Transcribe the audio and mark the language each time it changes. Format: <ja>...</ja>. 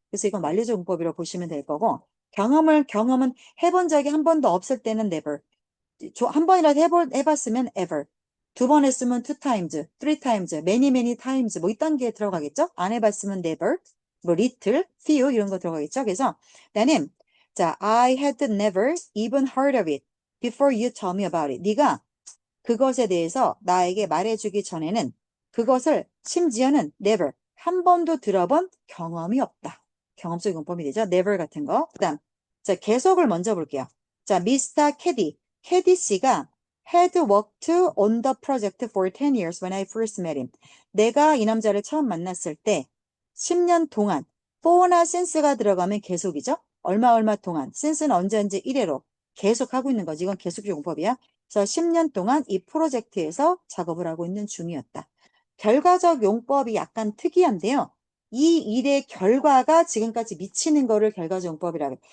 <ko>그래서 이건 완료적 용법이라고 보시면 될 거고, 경험은 해본 적이 한 번도 없을 때는 never. 한 번이라도 해봤으면 ever. 두 번 했으면</ko> <en>two times, three times, many times,</en> <ko>뭐 이딴 게 들어가겠죠? 안 해봤으면 never, 뭐 little, few 이런 거 들어가겠죠? 그래서 나는, 자,</ko> <en>I had never even heard of it before you told me about it.</en> <ko>네가 그것에 대해서 나에게 말해주기 전에는 그것을 심지어는 never, 한 번도 들어본 경험이 없다. 경험적 용법이 되죠. never 같은 거. 그 다음, 자, 계속을 먼저 볼게요. 자, 미스터 캐디. 캐디 씨가</ko> <en>had worked on the project for 10 years when I first met him.</en> <ko>내가 이 남자를 처음 만났을 때 10년 동안 for나 since가 들어가면 계속이죠. 얼마 동안. since는 언제 1회로 계속하고 있는 거지. 이건 계속 용법이야. 그래서 10년 동안 이 프로젝트에서 작업을 하고 있는 중이었다. 결과적 용법이 약간 특이한데요. 이 일의 결과가 지금까지 미치는 거를 결과적 용법이라고 해요.</ko>